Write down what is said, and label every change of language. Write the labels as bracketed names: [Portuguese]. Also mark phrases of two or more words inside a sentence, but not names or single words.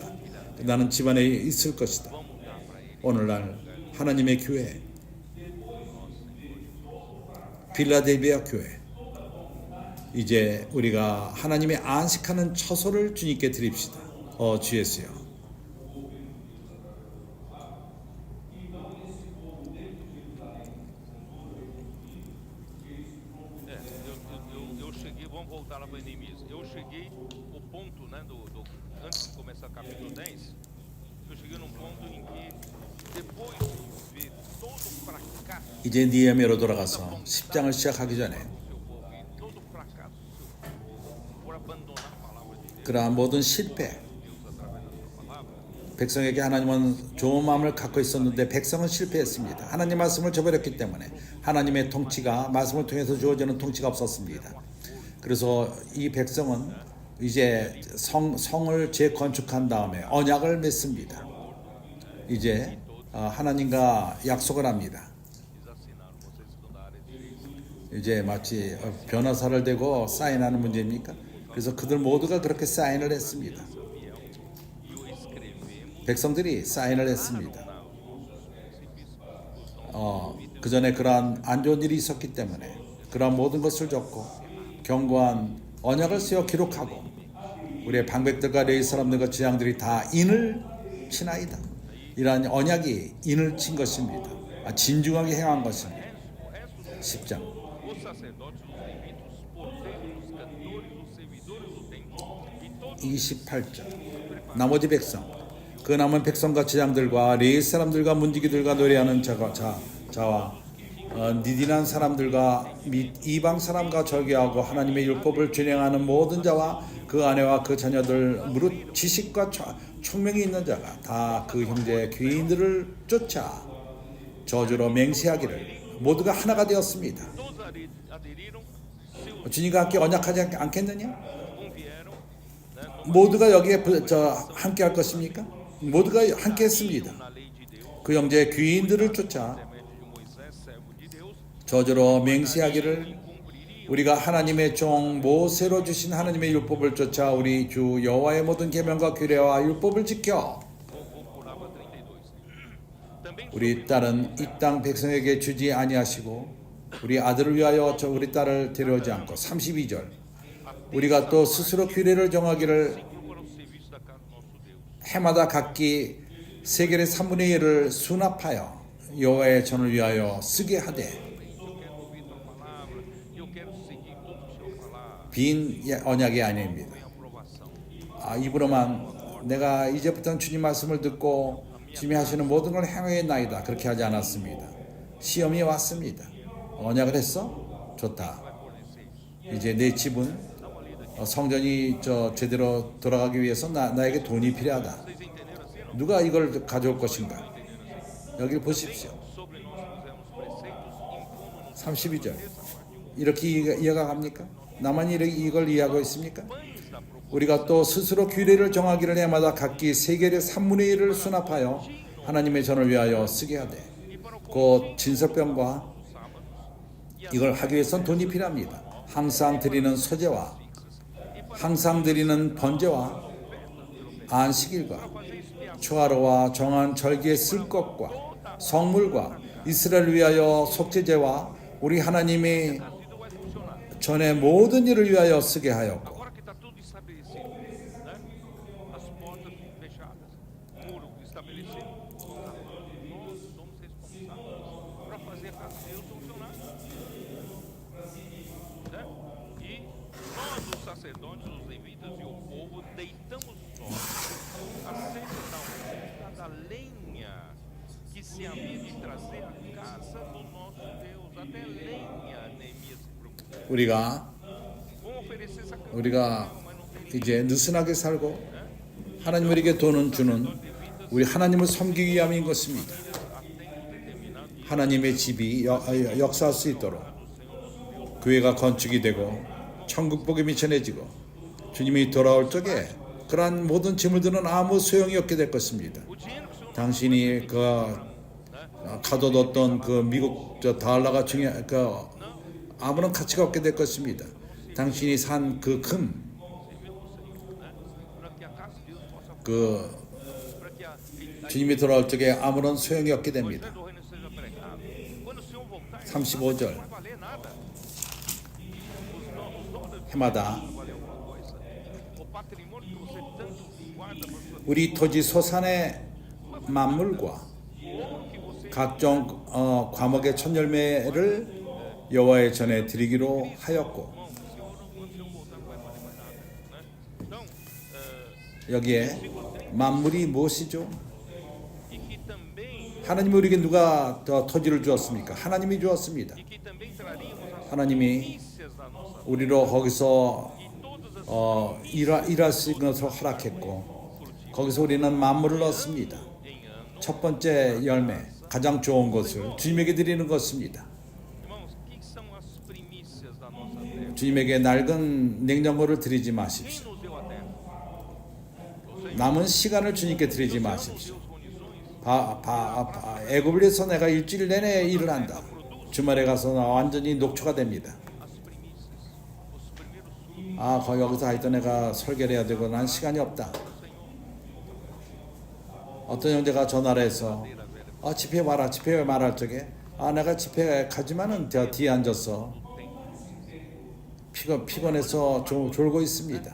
[Korean] 나는 집 안에 있을 것이다. 오늘날 하나님의 교회, 필라델비아 교회, 이제 우리가 하나님의 안식하는 처소를 주님께 드립시다. 주 예수여, [Portuguese] eu cheguei, vamos voltar lá para Neemias. Eu cheguei o ponto, né, antes de começar o capítulo 10, eu cheguei num ponto em que depois de ver todo o fracasso [Korean] 이제 니에미아로 돌아가서 10장을 시작하기 전에 [Portuguese] do seu povo e todo o fracasso do seu povo por abandonar a palavra de Deus, [Korean] 그러한 모든 실패, [Portuguese] Deus através da sua palavra, [Korean] 백성에게 하나님은 좋은 마음을 갖고 있었는데 백성은 실패했습니다. 하나님 말씀을 저버렸기 때문에 하나님의 통치가 말씀을 통해서 주어지는 통치가 없었습니다. 그래서 이 백성은 이제 성을 재건축한 다음에 언약을 맺습니다. 이제 하나님과 약속을 합니다. [Portuguese] eles assinaram, vocês estão da área de direito, [Korean] 이제 마치 변호사를 대고 사인하는 문제입니까? 그래서 그들 모두가 그렇게 사인을 했습니다. [Portuguese] e o escrevemos [Korean] 백성들이 사인을 했습니다. 그 전에 그러한 안 좋은 일이 있었기 때문에 그러한 모든 것을 적고 견고한 언약을 세워 기록하고 우리의 방백들과 레위 사람들과 지향들이 다 인을 치나이다. 이러한 언약이 인을 친 것입니다. 진중하게 행한 것입니다. [Portuguese] O resto do [Korean] 10장 [Portuguese] os sacerdotes, os levitas, os porteiros, os cantores, os servidores do templo e todos [Korean] 28절 나머지 백성 그 남은 백성과 제장들과 레위 사람들과 문지기들과 노래하는 자와 니디난 사람들과 및 이방 사람과 절개하고 하나님의 율법을 준행하는 모든 자와 그 아내와 그 자녀들 무릇 지식과 총명이 있는 자가 다 그 형제 귀인들을 쫓아 저주로 맹세하기를 모두가 하나가 되었습니다. [Portuguese] todos aderiram, se [Korean] 주님과 함께 언약하지 않겠느냐? [Portuguese] convieram, né, [Korean] 모두가 여기에 함께 할 것입니까? 모두가 함께 했습니다. [Portuguese] na lei de Deus, [Korean] 그 형제 귀인들을 쫓아 [Portuguese] intermédio de Moisés, servo de Deus, [Korean] 저주로 맹세하기를 우리가 하나님의 종 모세로 주신 하나님의 율법을 쫓아 우리 주 여호와의 모든 계명과 규례와 율법을 지켜 [Portuguese] vou pular para 32. Também [Korean] 우리 딸은 이 땅 백성에게 주지 아니하시고 우리 아들을 위하여 우리 딸을 데려오지 않고 32절 우리가 또 스스로 규례를 정하기를 [Portuguese] para o serviço da casa do nosso Deus. [Korean] 해마다 각기 세겔의 3분의 1을 수납하여 여호와의 전을 위하여 쓰게 하되 [Portuguese] Eu quero seguir como o Senhor falar, [Korean] 빈 언약이 아닙니다. [Portuguese] sem aprovação. [Korean] 입으로만 내가 이제부터는 주님 말씀을 듣고 주님이 하시는 모든 걸 행하겠나이다 그렇게 하지 않았습니다. 시험이 왔습니다. 언약을 했어? 좋다. 이제 내 집은 성전이 제대로 돌아가기 위해서 나에게 돈이 필요하다. [Portuguese] Vocês entenderam assim? [Korean] 누가 이걸 가져올 것인가? 여기 보십시오. [Portuguese] Sobre nós fizemos preceitos, impondo-nos [Korean] 32절 [Portuguese] essa parte. [Korean] 이렇게 이해가 갑니까? 나만 이걸 이해하고 있습니까? [Portuguese] Pães da proposição. [Korean] 우리가 또 스스로 규례를 정하기를 해마다 각기 세겔의 3분의 1을 수납하여 하나님의 전을 위하여 쓰게 하되 곧 진설병과 이걸 하기 위해서는 돈이 필요합니다. 항상 드리는 소제와 항상 드리는 번제와 안식일과 초하루와 정한 절기에 쓸 것과 성물과 이스라엘을 위하여 속죄제와 우리 하나님이 전에 모든 일을 위하여 쓰게 하였고 [Portuguese] Agora que está tudo estabelecido, né? As portas fechadas, muro estabelecido, nós somos responsáveis para fazer a casa de Deus funcionar. Né? E nós, os sacerdotes, os levitas e o povo, deitamos nós acerca da oferta da lenha que se havia de trazer à casa do nosso Deus. Até lenha, Neemias se preocupou. [Korean] 우리가 [Portuguese] Vamos oferecer sacrifício, [Korean] 우리가 [Portuguese] mas não tem [Korean] 이제 느슨하게 살고 하나님 우리에게 돈은 주는 우리 하나님을 섬기기 위함인 것입니다. 하나님의 집이 역사할 수 있도록 교회가 건축이 되고 천국 복음이 전해지고 주님이 돌아올 적에 그러한 모든 재물들은 아무 소용이 없게 될 것입니다. [Portuguese] o dinheiro que o Senhor [Korean] 당신이 가둬뒀던 그 미국 달러가 아무런 가치가 없게 될 것입니다. 당신이 산 그 금, [Portuguese] para que a casa de Deus possa [Korean] 그 [Portuguese] para que a [Korean] 주님이 돌아올 적에 아무런 소용이 없게 됩니다. [Portuguese] do reino seja pregado. Quando o Senhor voltar, [Korean] 35절 [Portuguese] não vai valer nada. Os dólares [Korean] 해마다 [Portuguese] não valem alguma coisa. O patrimônio que você tanto guarda para sua [Korean] 우리 토지 소산의 만물과 [Portuguese] ouro que você [Korean] 각종 과목의 첫 열매를 여호와의 전에 드리기로 하였고 [Portuguese] quando o Senhor voltar não vai valer mais nada, né? Então, [Korean] 여기에 만물이 무엇이죠? [Portuguese] e que também [Korean] 하나님이 우리에게 누가 더 토지를 주었습니까? 하나님이 주었습니다. [Portuguese] e que também traríamos as [Korean] 하나님이 [Portuguese] primícias da nossa [Korean] 우리로 거기서 [Portuguese] e todas as [Korean] 일할 수 있는 것을 허락했고 거기서 우리는 만물을 얻습니다. [Portuguese] em ano. [Korean] 첫 번째 열매, 가장 좋은 것을 주님에게 드리는 것입니다. [Portuguese] Irmãos, o que são as primícias da nossa terra? [Korean] 주님에게 낡은 냉장고를 드리지 [Portuguese] Quem [Korean] 마십시오. [Portuguese] nos deu a terra? [Korean] 남은 시간을 주님께 드리지 마십시오. [Portuguese] Deus condições. [Korean] 애굽에서 내가 일주일 내내 일을 한다. 주말에 가서 나 완전히 녹초가 됩니다. [Portuguese] As primícias, os primeiros frutos [Korean] 거기 여기서 하여튼 내가 설계를 해야 되고 난 시간이 없다. 어떤 형제가 전화를 해서 집회 와라 집회 말할 적에 내가 집회 가지만은 저 뒤에 앉아서 피곤해서 졸고 있습니다.